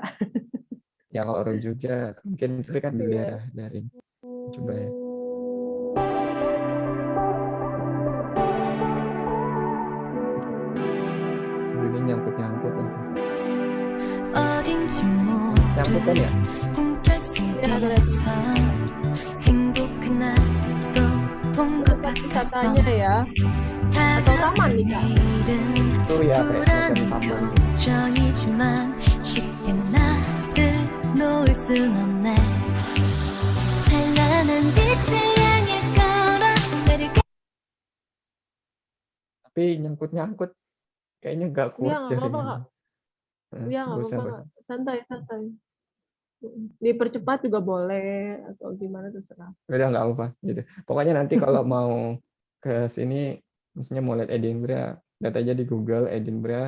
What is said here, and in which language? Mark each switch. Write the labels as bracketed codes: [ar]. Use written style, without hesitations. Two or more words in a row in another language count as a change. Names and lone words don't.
[id] ya kalau orang Jogja mungkin itu kan di Iya. daerah dari coba ya. Aduh, ini nyangkut-nyangkut lagi. [ko] 어딘지 [id] Nyangkut kan ya? [ko] 모를 꿈결 [id] Ya, kelihatan. [ko] 속에서 행복한 날도 본 것 [id] Tempat [ko] 같았어 [id] wisatanya ya. Atau taman nih, [ko] 다가오는 [id] Kak. [ko] 내일은 [id] Itu ya kayak semacam [ko] 불안한 [id] taman. [ko] 표정이지만 쉽게 나를 놓을 순 없네 찬란한 빛을 향해 걸어가려게 [id] Tapi nyangkut-nyangkut kayaknya nggak Iya, kuat nggak apa-apa, Kak. jaringannya. Iya, nggak Nggak usah, apa-apa, nggak Kak. usah. Santai, santai. Dipercepat juga boleh, atau gimana terserah. Udah nggak apa-apa gitu. Pokoknya nanti kalau mau ke sini, maksudnya mau lihat Edinburgh, lihat aja di Google Edinburgh.